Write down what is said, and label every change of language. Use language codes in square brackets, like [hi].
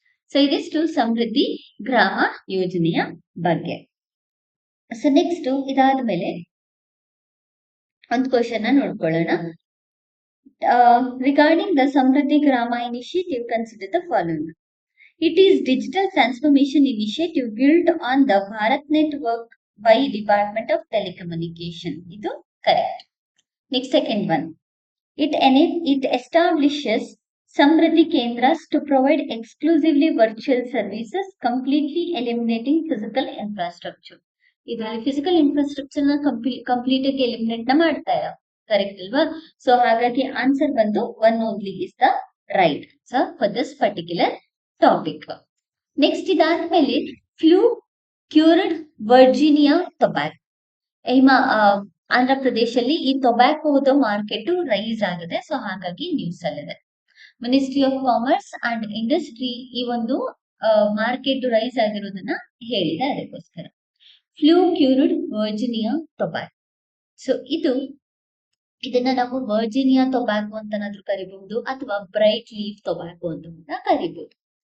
[kn] So ಇದಿಷ್ಟು ಸಮೃದ್ಧಿ ಗ್ರಾಮ ಯೋಜನೆಯ ಬಗ್ಗೆ. ಸೊ ನೆಕ್ಸ್ಟ್ ಇದಾದ್ಮೇಲೆ ಒಂದು ಕ್ವಶನ್ ನೋಡ್ಕೊಳ್ಳೋಣ. [en] Regarding the Samriddhi Gram initiative, consider the following. It is digital transformation initiative built on the BharatNet work by Department of Telecommunication. Idu correct. Next, second one. It establishes Samriddhi Kendras to provide exclusively virtual services, completely eliminating physical infrastructure. [kn] ಇದರಲ್ಲಿ physical infrastructure ನ complete ಆಗಿ eliminate ಮಾಡ್ತಾ ಇಲ್ಲ. Correct ಅಲ್ವಾ? [en] So ಹಾಗಾಗಿ answer ಬಂದು 1 only is the right answer for this particular topic. Next ಇದಾದ್ಮೇಲೆ cured Virginia tobacco. [kn] Andhra ಪ್ರದೇಶಲ್ಲಿ ಈ ಟೊಬ್ಯಾಕೋದ ಮಾರ್ಕೆಟ್ ರೈಸ್ ಆಗಿದೆ, ಸೊ ಹಾಗಾಗಿ ನ್ಯೂಸ್ ಅಲ್ಲಿದೆ. Ministry of commerce and industry ಈ ಒಂದು ಮಾರ್ಕೆಟ್ ರೈಸ್ ಆಗಿರೋದನ್ನ ಹೇಳಿದೆ, ಅದಕ್ಕೋಸ್ಕರ. Flu cured Virginia tobacco. So ಇದನ್ನ ನಾವು ವರ್ಜಿನಿಯಾ ಟೊಬ್ಯಾಕೊ ಅಂತನಾದ್ರೂ ಕರಿಬಹುದು, ಅಥವಾ ಬ್ರೈಟ್ ಲೀಫ್ ಟೊಬ್ಯಾಕೊ ಅಂತ ಕೂಡ ಕರಿಬಹುದು.